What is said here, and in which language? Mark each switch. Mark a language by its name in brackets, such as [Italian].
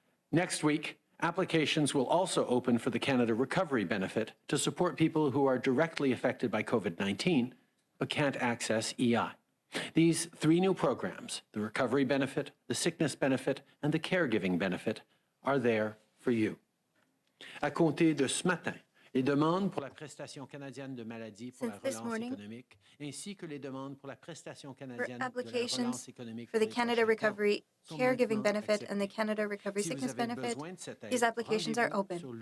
[English] Next week, applications will also open for the Canada Recovery Benefit to support people who are directly affected by COVID-19 but can't access EI. These 3 new programs, the Recovery Benefit, the Sickness Benefit, and the Caregiving Benefit, are there for you. [French] À compter de ce matin, les demandes pour la prestation canadienne de maladie pour la relance économique, ainsi que les demandes pour la prestation canadienne de la relance économique [English] for the Canada Recovery Caregiving Benefit and the Canada Recovery Sickness Benefit, these applications are open.